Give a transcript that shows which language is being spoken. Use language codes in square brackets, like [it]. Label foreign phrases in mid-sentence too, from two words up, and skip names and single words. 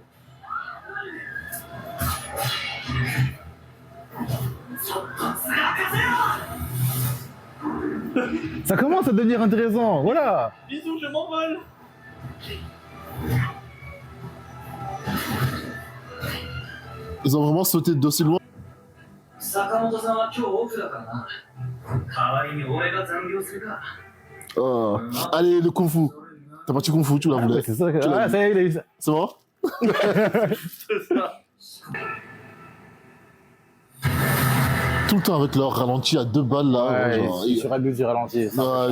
[fr] Ça commence à devenir intéressant. Voilà. Bisous, je m'envole. Ils ont vraiment sauté d'aussi loin. [ja] 坂本さんは今日オフだからな。代わりに俺が残業するか。 [fr] Allez, le kung fu. T'as parti kung fu, tu la Ah, voulais. c'est ça. Tu l'as Ah, vu. ça y est, il a eu ça. C'est bon? C'est ça. Tout le temps avec leur ralenti à 2 balles là. Ouais, genre, il sur abus du ralenti. ça, Ouais,